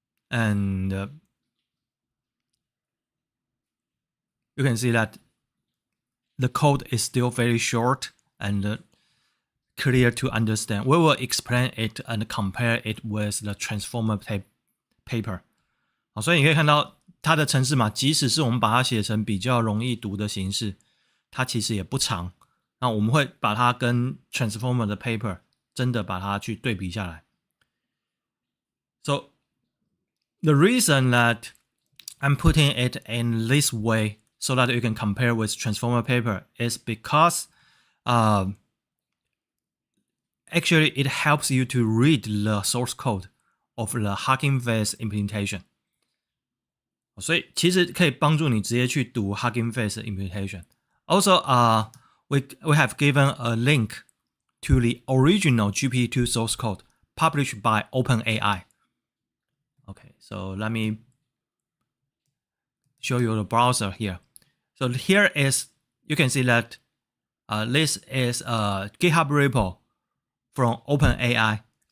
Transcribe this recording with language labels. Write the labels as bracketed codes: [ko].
[en] And you can see that the code is still very short and clear to understand. We will explain it and compare it with the transformer paper. [zh] 好，所以你可以看到它的程式码，即使是我们把它写成比较容易读的形式，它其实也不长。那我们会把它跟 transformer 的 paper 真的把它去对比下来。 [en] So the reason that I'm putting it in this way so that you can compare with transformer paper is because actually it helps you to read the source code of the Hugging Face implementation. [zh] 所以其实可以帮助你直接去读 Hugging Face implementation. [en] Also, we have given a link to the original GPT-2 source code published by OpenAI. Okay, so let me show you the browser here. So here is, you can see that this is a GitHub repo from OpenAI.